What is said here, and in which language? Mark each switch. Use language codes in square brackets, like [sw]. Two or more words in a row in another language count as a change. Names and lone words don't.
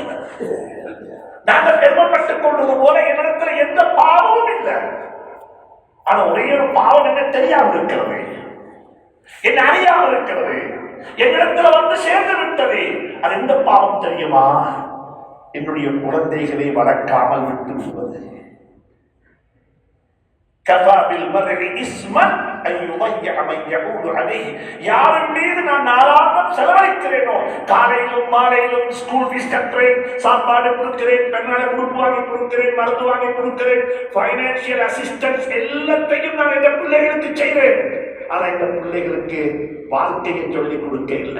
[ta] நாங்கள் பெருமைப்பட்டுக் கொள்வது போல என்னிடத்துல எந்த பாவமும் இல்லை, ஆனா ஒரே ஒரு பாவம் என்ன தெரியாமல் இருக்கிறது, என்ன அறியாமல் இருக்கிறது, என்னிடத்துல வந்து சேர்ந்து விட்டது. அது எந்த பாவம் தெரியுமா? என்னுடைய குழந்தைகளை வளர்க்காமல் விட்டு விடுவது. [ar] كفى بالمرء إثما أن யுضيع من يعود عليه. [ta] யாரின் மீது நான் நாளாந்தம் செலவழிக்கிறேனோ, காலையிலும் மாலையிலும் [en] school fees [ta] கட்டுறேன், சாப்பாடு கொடுக்கிறேன், பெண்ணால உடுப்பு வாங்கி கொடுக்கிறேன், மருந்து வாங்கி கொடுக்கிறேன், [en] financial assistance [ta] எல்லாத்தையும் நான் இந்த பிள்ளைகளுக்கு செய்கிறேன். ஆனா இந்த பிள்ளைகளுக்கு வாழ்க்கையை சொல்லிக் கொடுக்க இல்லை.